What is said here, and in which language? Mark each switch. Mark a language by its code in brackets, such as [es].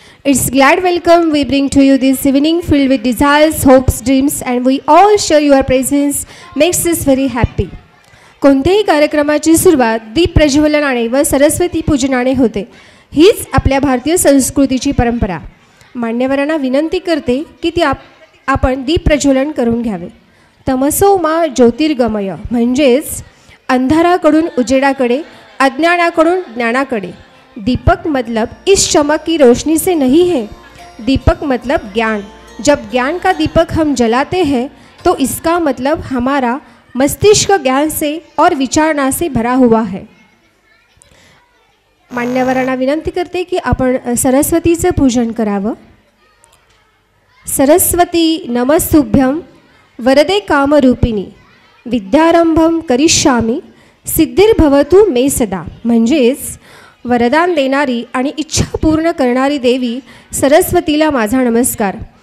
[en] It's glad welcome we bring to you this evening filled with desires, hopes, dreams, and we all share your presence makes us very happy. [mr] कोणत्याही कार्यक्रमाची सुरुवात दीप प्रज्वलनाने व सरस्वती पूजनाने होते. हीच आपल्या भारतीय संस्कृतीची परंपरा. मान्यवरांना विनंती करते की आपण दीप प्रज्वलन करून घ्यावे. [sa] तमसो मा ज्योतिर्गमय [mr] म्हणजेच अंधाराकडून उजेडाकडे, अज्ञानाकडून ज्ञानाकडे. [hi] दीपक मतलब इस चमक की रोशनी से नहीं है, दीपक मतलब ज्ञान. जब ज्ञान का दीपक हम जलाते हैं तो इसका मतलब हमारा मस्तिष्क ज्ञान से और विचारणा से भरा हुआ है. [mr] मान्यवरांना विनंती करते की आपण सरस्वतीचे पूजन करावं. [sa] सरस्वती नमस्तुभ्यं वरदे कामरूपिणी विद्यारंभं करिष्यामि सिद्धिर्भवतु मे सदा. [mr] म्हणजेच वरदान देणारी आणि इच्छा पूर्ण करणारी देवी सरस्वतीला माझा नमस्कार.